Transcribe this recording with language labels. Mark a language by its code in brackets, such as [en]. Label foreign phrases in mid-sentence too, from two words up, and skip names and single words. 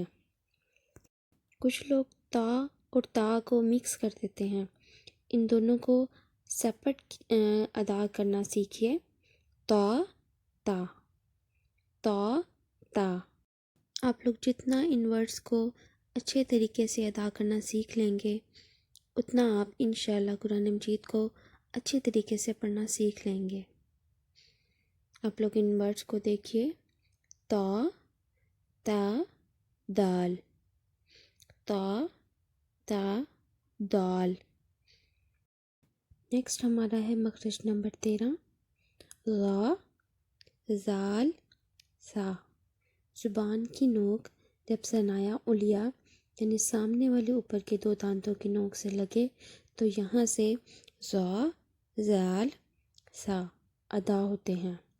[ur] کچھ لوگ تا اور تا کو مکس کر دیتے ہیں، ان دونوں کو سیپریٹ ادا کرنا سیکھیے، تا، تا، تا، تا۔ آپ لوگ جتنا ان ورڈز کو اچھے طریقے سے ادا کرنا سیکھ لیں گے، اتنا آپ انشاءاللہ قرآن مجید کو اچھے طریقے سے پڑھنا سیکھ لیں گے۔ آپ لوگ ان ورڈز کو دیکھیے، تا، تا، دال، تا، تا، دال۔ نیکسٹ ہمارا ہے مخرج نمبر 13، غا، زال، سا۔ زبان کی نوک جب ثنایا علیہ یعنی سامنے والے اوپر کے دو دانتوں کی نوک سے لگے تو یہاں سے زا، زال، سا ادا ہوتے ہیں۔